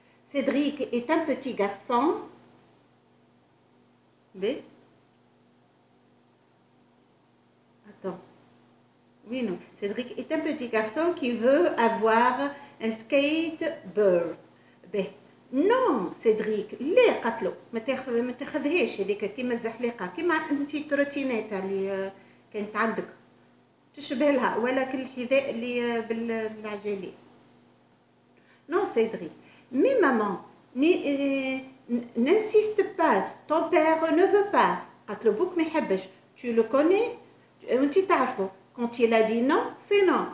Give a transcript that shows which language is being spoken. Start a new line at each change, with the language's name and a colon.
French: Cédric est un petit garçon B. Attends. Oui, non. Cédric est un petit garçon qui veut avoir un skateboard. B.
Arabic: Non سيدريك ليه قتلو ما تاخذهاش هذيك كيما الزحليقه كيما انت تروتينات اللي كانت عندك تشبه لها ولا الحذاء اللي بالعجالين.
French: Non Cédric, mais maman, n'insiste pas, ton père ne veut pas.
Arabic: قالت له بوك ما يحبش.
French: Tu le connais
Arabic: وانت تعرفه.
French: Quand il a dit non, c'est non.